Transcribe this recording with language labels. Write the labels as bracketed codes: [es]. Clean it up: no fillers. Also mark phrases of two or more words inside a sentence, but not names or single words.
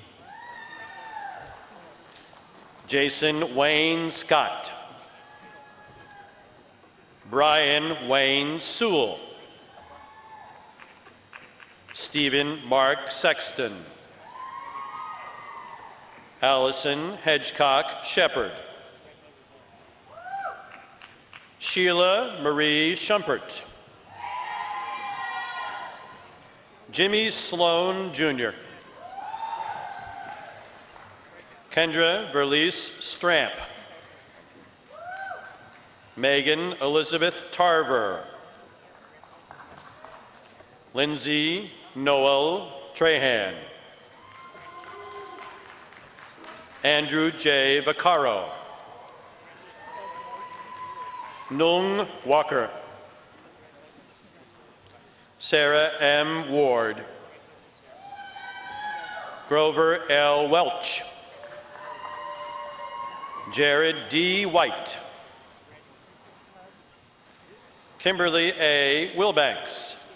[en] Jason Wayne Scott. Brian Wayne Sewell. Stephen Mark Sexton. Allison Hedgecock Shepherd. Sheila Marie Schumpert. Jimmy Sloan Jr. Kendra Verlies Stramp. Megan Elizabeth Tarver. Lindsay Noel Trahan. Andrew J. Vaccaro. Nung Walker. Sarah M. Ward. Grover L. Welch. Jared D. White. Kimberly A. Wilbanks.